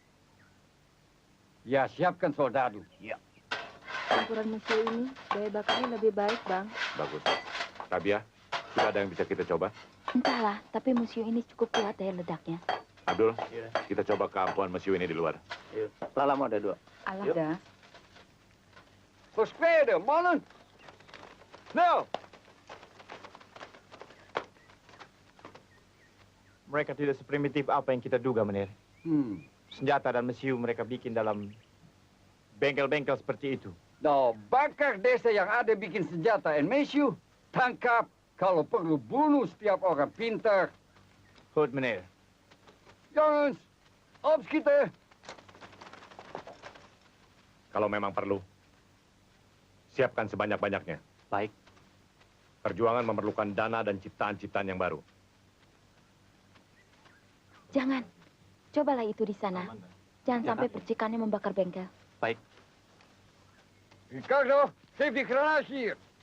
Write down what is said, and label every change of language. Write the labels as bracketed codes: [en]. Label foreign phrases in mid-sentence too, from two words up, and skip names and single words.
[id] Ya, siapkan soldadu. Iya. Campuran musuh ini, daya bakarnya lebih baik, Bang. Bagus. Rabia, sudah ada yang bisa kita coba? Entahlah, tapi museum ini cukup kuat daya ledaknya. Abdul, kita coba keampuhan Mesiu ini di luar. Lala mau ada 2. Alah Yuk. dah. [nl] Verspreiden, mannen! Snel! [id] Mereka tidak seprimitif apa yang kita duga, Menir. Senjata dan mesiu mereka bikin dalam bengkel-bengkel seperti itu. Nou, bakar desa yang ada bikin senjata en mesiu. Tangkap, kalau perlu bunuh setiap orang pintar. [nl] Goed, meneer. Jongens, opschieten! [id] Kalau memang perlu, siapkan sebanyak-banyaknya. Baik. Perjuangan memerlukan dana dan ciptaan-ciptaan yang baru. Jangan. Cobalah itu di sana. Jangan sampai percikannya membakar bengkel. Baik. [nl] Ricardo, geef die granaat hier.